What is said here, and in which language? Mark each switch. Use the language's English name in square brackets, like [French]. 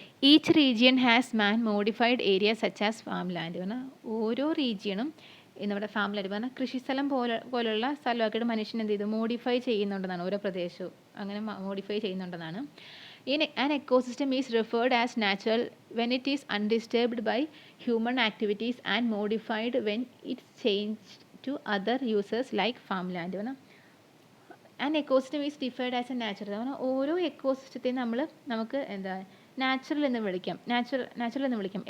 [English] Each region has man modified area such as farm land. [Malayalam] പറഞ്ഞാൽ ഓരോ റീജിയണും നമ്മുടെ farm land പറഞ്ഞാൽ കൃഷിസ്ഥലം പോലുള്ള സ്ഥലമാക്കിയിട്ട് മനുഷ്യൻ എന്ത് ചെയ്തു മോഡിഫൈ ചെയ്യുന്നുണ്ടെന്നാണ്. ഓരോ പ്രദേശവും അങ്ങനെ modify ചെയ്യുന്നുണ്ടെന്നാണ്. [English] An ecosystem is referred as natural when it is undisturbed by human activities and modified when it's changed to other uses like farmland. An ecosystem is defined as a natural. [Malayalam] ഓരോ എക്കോസിസ്റ്റത്തെയും നമുക്ക് natural എന്ന് വിളിക്കാം.